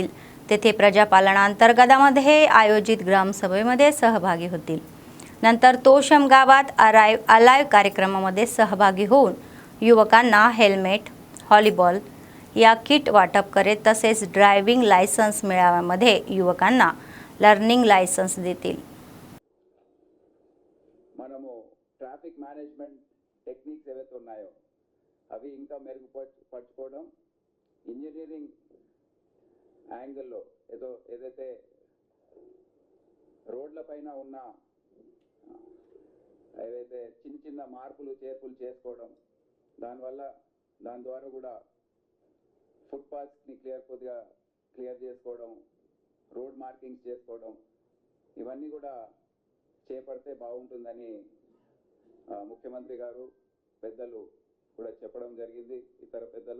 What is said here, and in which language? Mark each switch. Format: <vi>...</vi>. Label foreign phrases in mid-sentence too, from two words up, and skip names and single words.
<mr>तेथे प्रजापालनांतर्गतमध्ये आयोजित ग्रामसभेमध्ये सहभागी होतील। नंतर तोशम गावात अलाइव कार्यक्रमामध्ये सहभागी होऊन युवकांना हेल्मेट, हॉलीबॉल या किट वाटप करेल, तसेच</mr> <en>driving licence</en> <mr>मेळाव्यामध्ये युवकांना</mr> <en>learning licence</en> <mr>देतील।</mr> <te>మనము</te> <en>traffic management techniques</en> <te>ఏవైతే ఉన్నాయో అవి ఇంకా మెరుగుపరచుకోవడం,</te> <en>engineering angleలో</en> <te>ఏదైతే రోడ్ల పైన ఉన్న ఏవైతే చిన్న మార్పులు చేర్పులు చేసుకోవడం, దాని ద్వారా కూడా ఫుట్పాత్స్ని క్లియర్ చేసుకోవడం,</te> <en>road markings</en> <te>చేసుకోవడం, ఇవన్నీ కూడా చేపడితే బాగుంటుందని ముఖ్యమంత్రి గారు పెద్దలు కూడా చెప్పడం జరిగింది, ఇతర పెద్దలు।</te>